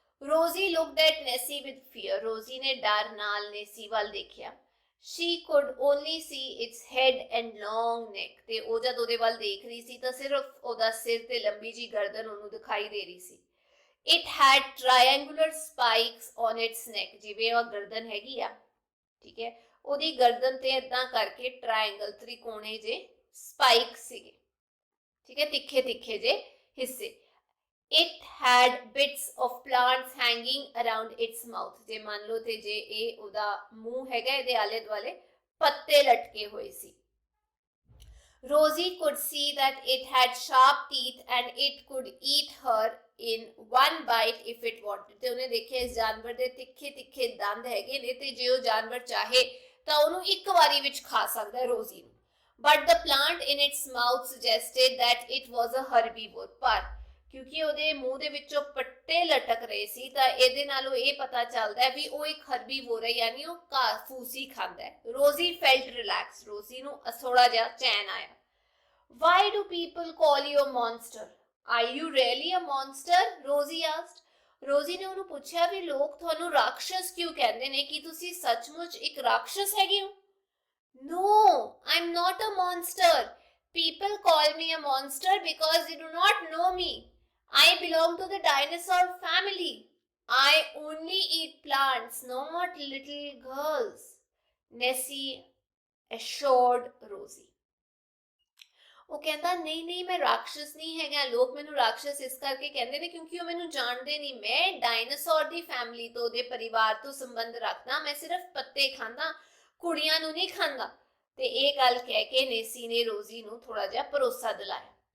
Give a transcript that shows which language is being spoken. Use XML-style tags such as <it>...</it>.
<en>Rosie looked at Nessie with fear.</en> <pa>Rosie ਨੇ ਡਰ ਨਾਲ ਨੈਸੀ ਵੱਲ ਦੇਖਿਆ.</pa> <en>She could only see its head and long neck.</en> <pa>ਤੇ ਉਹ ਜਦ ਉਹਦੇ ਵੱਲ ਦੇਖ ਰਹੀ ਸੀ ਤਾਂ ਸਿਰਫ ਉਹਦਾ ਸਿਰ ਤੇ ਲੰਬੀ ਜੀ ਗਰਦਨ ਉਹਨੂੰ ਦਿਖਾਈ ਦੇ ਰਹੀ ਸੀ.</pa> <en>It had triangular spikes on its neck.</en> <pa>ਜਿਵੇਂ ਉਹ ਗਰਦਨ ਹੈਗੀ ਆ, ਠੀਕ ਹੈ, ਉਹਦੀ ਗਰਦਨ ਤੇ ਏਦਾਂ ਕਰਕੇ ਟ੍ਰਾਇੰਗਲ, ਤ੍ਰਿਕੋਣੇ ਜੇ ਸਪਾਈਕ ਸੀਗੇ, ਠੀਕ ਹੈ, ਤਿੱਖੇ ਤਿੱਖੇ ਜੇ ਹਿੱਸੇ.</pa> <en>It had bits of plants hanging around its mouth.</en> <pa>ਜੇ ਮੰਨ ਲਓ ਤੇ ਜੇ ਇਹ ਉਹਦਾ ਮੂੰਹ ਹੈਗਾ, ਇਹਦੇ ਆਲੇ ਦੁਆਲੇ ਪੱਤੇ ਲਟਕੇ ਹੋਏ ਸੀ.</pa> <en>Rosie could see that it had sharp teeth and it could eat her in one bite if it wanted.</en> <pa>ਤੇ ਉਹਨੇ ਦੇਖਿਆ ਇਸ ਜਾਨਵਰ ਦੇ ਤਿੱਖੇ ਤਿੱਖੇ ਦੰਦ ਹੈਗੇ ਨੇ ਤੇ ਜੇ ਉਹ ਜਾਨਵਰ ਚਾਹੇ ਤਾਂ ਉਹਨੂੰ ਇੱਕ ਵਾਰੀ ਵਿੱਚ ਖਾ ਸਕਦਾ ਹੈ ਰੋਜ਼ੀ ਨੂੰ.</pa> <en>But the plant in its mouth suggested that it was a herbivore.</en> <pa>ਪਰ ਕਿਉਂਕਿ ਉਹਦੇ ਮੂੰਹ ਦੇ ਵਿੱਚੋਂ ਪੱਤੇ ਲਟਕ ਰਹੇ ਸੀ ਤਾਂ ਇਹਦੇ ਨਾਲੋਂ ਇਹ ਪਤਾ ਚੱਲਦਾ ਹੈ ਵੀ ਉਹ ਇੱਕ ਹਰਬੀਵੋਰ ਹੈ, ਯਾਨੀ ਉਹ ਘਾਹ ਫੂਸੀ ਖਾਂਦਾ ਹੈ.</pa> <en>Rosie felt relax.</en> <pa>ਰੋਜ਼ੀ ਨੂੰ ਥੋੜਾ ਜਿਹਾ ਚੈਨ ਆਇਆ.</pa> <en>Why do people call you a monster? Are you really a monster? Rosie asked.</en> <pa>ਰੋਜ਼ੀ ਨੇ ਉਹਨੂੰ ਪੁੱਛਿਆ ਵੀ ਲੋਕ ਤੁਹਾਨੂੰ ਰਾਖਸ਼ ਕਿਉਂ ਕਹਿੰਦੇ ਨੇ, ਕਿ ਤੁਸੀਂ ਸੱਚਮੁੱਚ ਇੱਕ ਰਾਖਸ਼ ਹੈਗੇ ਹੋ?</pa> <en>No, I'm not a monster. People call me a monster because they do not know me. I belong to the dinosaur family. I only eat plants, not little girls, Nessie assured Rosie.</en> <pa>ਉਹ ਕਹਿੰਦਾ ਨਹੀਂ ਨਹੀਂ, ਮੈਂ ਰਾਖਸ਼ ਨਹੀਂ ਹੈਗਾ, ਲੋਕ ਮੈਨੂੰ ਰਾਖਸ਼ ਇਸ ਕਰਕੇ ਕਹਿੰਦੇ ਨੇ ਕਿਉਂਕਿ ਉਹ ਮੈਨੂੰ ਜਾਣਦੇ ਨਹੀਂ. ਮੈਂ ਡਾਇਨਾਸੌਰ ਦੀ ਫੈਮਿਲੀ ਤੋਂ, ਦੇ ਪਰਿਵਾਰ ਤੋਂ ਸੰਬੰਧ ਰੱਖਦਾ, ਮੈਂ ਸਿਰਫ ਪੱਤੇ ਖਾਂਦਾ, ਕੁੜੀਆਂ ਨੂੰ ਨਹੀਂ ਖਾਂਦਾ. ਤੇ ਇਹ ਗੱਲ ਕਹਿ ਕੇ ਨੈਸੀ ਨੇ ਰੋਜ਼ੀ ਨੂੰ ਥੋੜਾ ਜਿਹਾ ਭਰੋਸਾ ਦਿਲਾਇਆ.</pa>